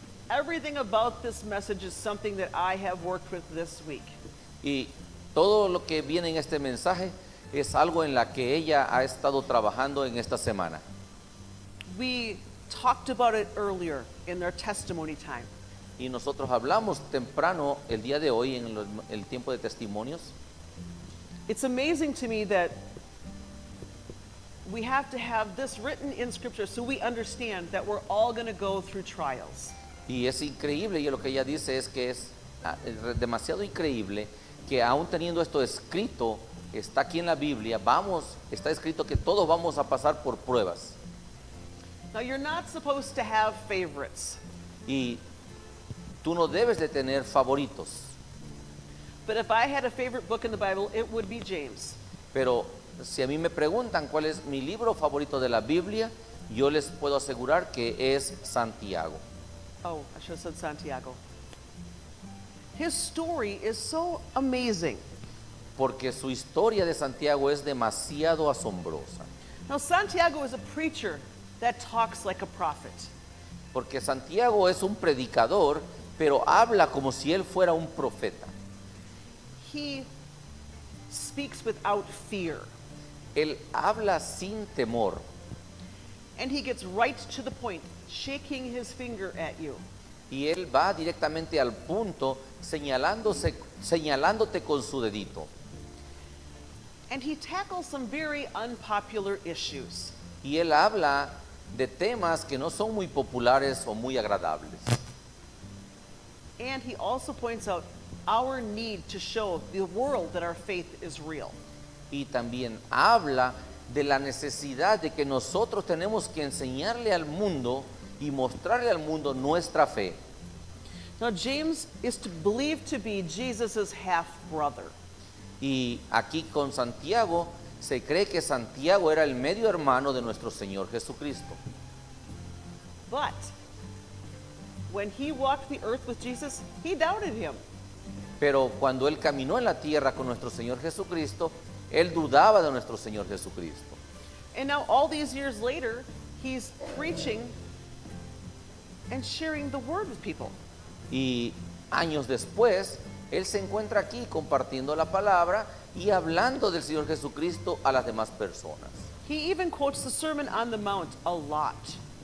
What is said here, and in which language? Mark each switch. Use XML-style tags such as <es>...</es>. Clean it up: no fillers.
<en>Everything about this message is something that I have worked with this week.</en> <es>Y todo lo que viene en este mensaje es algo en la que ella ha estado trabajando en esta semana.</es> <en>We talked about it earlier in their testimony time.</en> <es>Y nosotros hablamos temprano el día de hoy en el tiempo de testimonios.</es> <en>It's amazing to me that we have to have this written in Scripture so we understand that we're all going to go through trials.</en> <es>Y es increíble, y lo que ella dice es que es demasiado increíble que aún teniendo esto escrito, está aquí en la Biblia, está escrito que todos vamos a pasar por pruebas.</es> <en>Now, you're not supposed to have favorites,</en> <es>Y tú no debes de tener favoritos.</es> <en>but if I had a favorite book in the Bible, it would be James.</en> <es>Pero si a mí me preguntan cuál es mi libro favorito de la Biblia, yo les puedo asegurar que es Santiago.</es> <en>Oh, I should have said Santiago. His story is so amazing.</en> <es>Porque su historia de Santiago es demasiado asombrosa.</es> <en>Now, Santiago is a preacher that talks like a prophet.</en> <es>Porque Santiago es un predicador, pero habla como si él fuera un profeta.</es> <en>He speaks without fear,</en> <es>Él habla sin temor</es> <en>and he gets right to the point, shaking his finger at you.</en> <es>y él va directamente al punto señalándote con su dedito.</es> <en>And he tackles some very unpopular issues.</en> <es>Y él habla de temas que no son muy populares o muy agradables.</es> <en>And he also points out our need to show the world that our faith is real.</en> <es>Y también habla de la necesidad de que nosotros tenemos que enseñarle al mundo y mostrarle al mundo nuestra fe.</es> <en>Now, James is believed to be Jesus' half-brother.</en> <es>Y aquí con Santiago se cree que Santiago era el medio hermano de nuestro Señor Jesucristo.</es> <en>But when he walked the earth with Jesus, he doubted him.</en> <es>Pero cuando él caminó en la tierra con nuestro Señor Jesucristo, él dudaba de nuestro Señor Jesucristo.</es> <en>And now, all these years later, he's preaching and sharing the word with people.</en> <es>Y años después, él se encuentra aquí compartiendo la palabra y hablando del Señor Jesucristo a las demás personas.</es> <en>He even quotes the Sermon on the Mount a lot.</en>